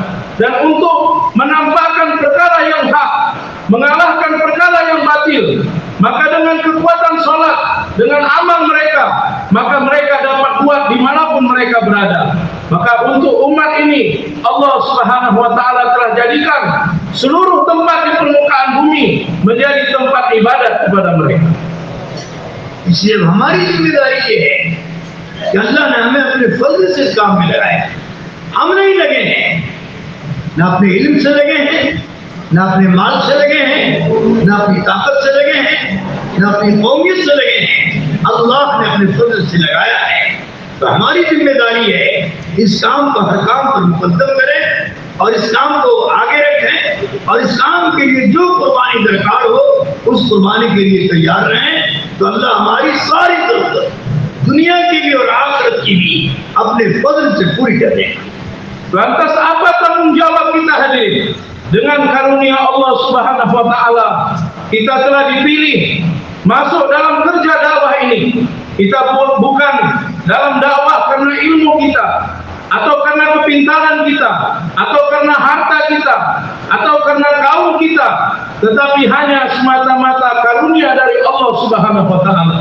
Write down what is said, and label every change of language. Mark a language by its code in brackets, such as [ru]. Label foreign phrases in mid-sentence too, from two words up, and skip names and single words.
[ms] Dan untuk menampakkan perkara yang hak, mengalahkan perkara yang batil, maka dengan kekuatan sholat, dengan amal mereka, maka mereka dapat buat dimanapun mereka berada. Maka untuk umat ini Allah [ar] سبحانه وتعالى [ms] telah jadikan seluruh tempat di permukaan bumi menjadi tempat ibadat kepada mereka. [ur] اس لیے ہماری ذمہ داری یہ ہے کہ اللہ نے ہمیں اپنے فضل سے اس کام میں لگایا. ہم نہیں لگے ہیں، نہ اپنے علم سے لگے ہیں، نہ اپنے مال سے لگے ہیں، نہ اپنی طاقت سے لگے ہیں، نہ اپنی قومیت سے لگے ہیں. اللہ نے اپنے فضل سے لگایا ہے۔ تو ہماری ذمہ داری ہے اس کام کو ہر کام پر مقدم کریں اور اس کام کو آگے رکھیں اور اس کام کے لیے جو قربانی درکار ہو اس قربانی کے لیے تیار رہیں. تو اللہ ہماری ساری ضرورت دنیا کی بھی اور آخرت کی بھی اپنے فضل سے پوری کر دے گا. [ms] Lantas apa tanggung jawab kita hadirin? Dengan karunia Allah [ar] سبحانه وتعالى, [ms] kita telah dipilih masuk dalam kerja dakwah ini. Kita bukan dalam dakwah karena ilmu kita, atau karena kepintaran kita, atau karena harta kita, atau karena kaum kita, tetapi hanya semata-mata karunia dari Allah [ar] سبحانه وتعالى.